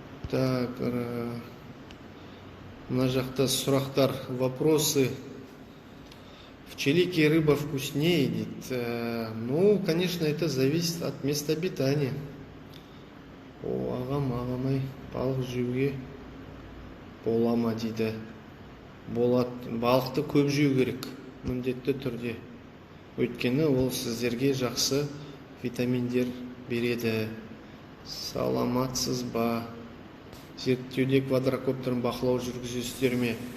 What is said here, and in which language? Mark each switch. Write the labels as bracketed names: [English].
[Kazakh] Так, мына жақта сұрақтар, [Russian] вопросы. В Чилике рыба вкуснее, [Kazakh] дейді. [Russian] Конечно, это зависит от места обитания. [Kazakh] Ағам-ай, балық жеуге бола ма дейді. Балықты көп жеу керек, міндетті түрде. Өйткені ол сіздерге жақсы витаминдер береді. Саламатсыз ба? Зерттеуде квадрокоптерін бақылау жүргізесіздер ме?